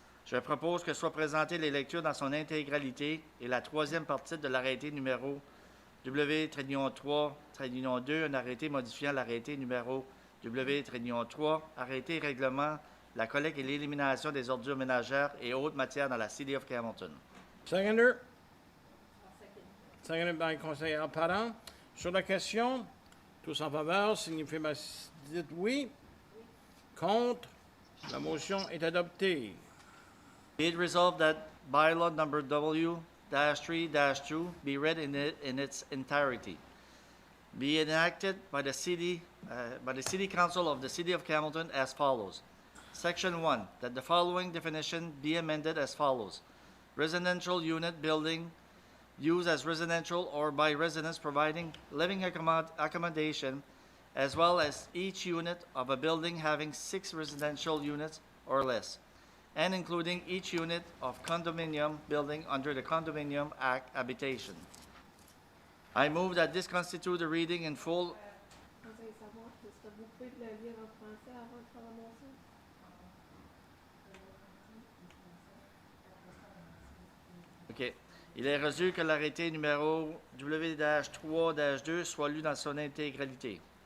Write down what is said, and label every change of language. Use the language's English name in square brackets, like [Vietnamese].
[French] Je propose que soit présentée les lectures dans son intégralité et la troisième partie de l'arrêté numéro W-3-2, un arrêté modifiant l'arrêté numéro W-3, arrêté règlement la collecte et l'élimination des ordures ménagères et autres matières dans la City of Hamilton. [English] Seconder? Seconded by conseiller Parent. [French] Sur la question, tous en faveur, signifiez par dites oui. Contre, la motion est adoptée. [English] Be it resolved that bylaw number W-3-2 be read in its entirety. Be enacted by the City Council of the City of Hamilton as follows. Section 1, that the following definition be amended as follows. Residential unit building used as residential or by residents providing living accommodation, as well as each unit of a building having 6 residential units or less, and including each unit of condominium building under the Condominium Act habitation. I move that this constitute a reading in full. [French] Vous allez savoir, est-ce que vous pouvez le lire en français avant de faire la motion? [English] OK. [French] Il est reçu que l'arrêté numéro W-3-2 soit lu dans son intégralité.